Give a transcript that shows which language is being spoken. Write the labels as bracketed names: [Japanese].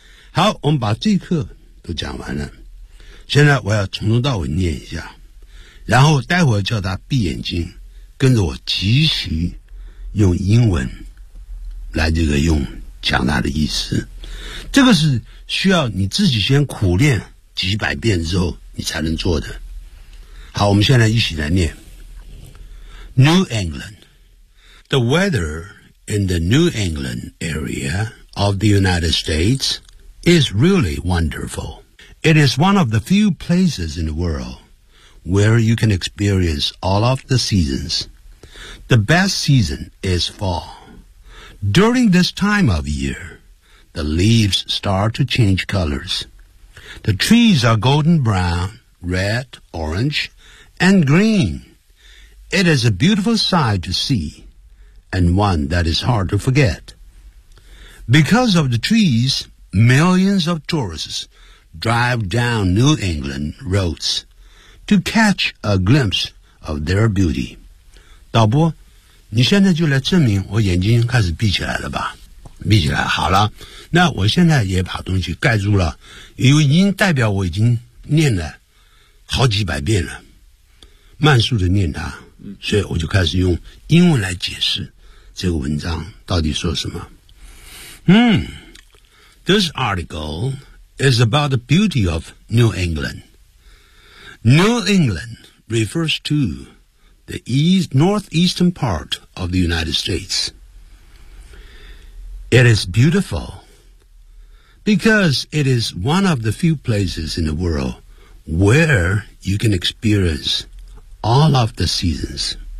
[Chinese] 好，我们把这一课都讲完了，现在我要从头到尾念一下，然后待会儿叫他闭眼睛跟着我即席用英文来这个用讲他的意思。这个是需要你自己先苦练几百遍之后你才能做的。好，我们现在一起来念。 [English] New England， The weather in the New England area of the United States is really wonderful. It is one of the few places in the worldWhere you can experience all of the seasons. The best season is fall. During this time of year, the leaves start to change colors. The trees are golden brown, red, orange, and green. It is a beautiful sight to see, and one that is hard to forget. Because of the trees, millions of tourists drive down New England roads. To catch a glimpse of their beauty. [Chinese] 导播，你现在就来证明我眼睛开始闭起来了吧？闭起来，好了。那我现在也把东西盖住了，因为已经代表我已经念了好几百遍了，慢速的念它，所以我就开始用英文来解释这个文章到底说什么。 [English] This article is about the beauty of New England. New England refers to the east, northeastern part of the United States. It is beautiful because it is one of the few places in the world where you can experience all of the seasons.